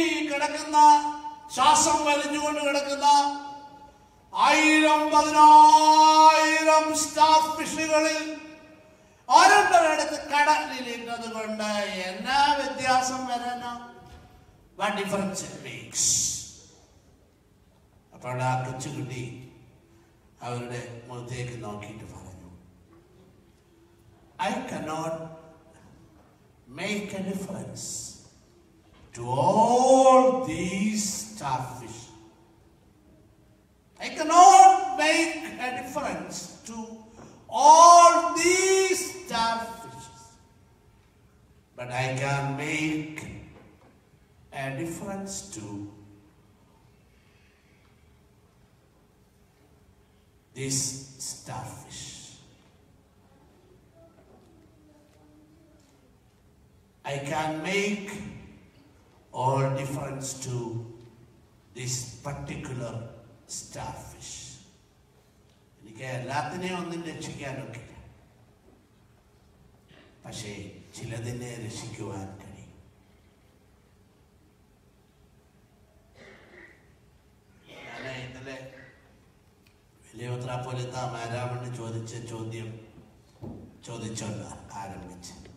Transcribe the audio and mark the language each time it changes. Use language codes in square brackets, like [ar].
[ml] കിടക്കുന്ന, ശ്വാസം വലിഞ്ഞുകൊണ്ട് കിടക്കുന്ന 1000-10,000 സ്റ്റാർ ഫിഷുകളിൽ ഓരോരുത്തരെടുത്ത് കടലിലിട്ടത് കൊണ്ട് എന്നാ വ്യത്യാസം വരാനോ? [en] What difference it makes? [ml] അപ്പോൾ ആ കൊച്ചുകുട്ടി അവരുടെ മുഖത്തേക്ക് നോക്കിയിട്ട് പറഞ്ഞു, [en] I cannot make a difference to all these starfish. I cannot make a difference to all these starfish, but I can make a difference to this starfish. I can make all difference to this particular starfish. [ml] എനിക്ക് എല്ലാത്തിനെയും ഒന്നും രക്ഷിക്കാനൊക്കില്ല, പക്ഷേ ചിലതിനെ രക്ഷിക്കുവാൻ കഴിയും. ഞാൻ ഇന്നലെ വലിയ മെത്രാപ്പോലീത്ത മാരാമണ് ചോദിച്ച ചോദ്യം ചോദിച്ചോണ്ട് ആരംഭിച്ച്.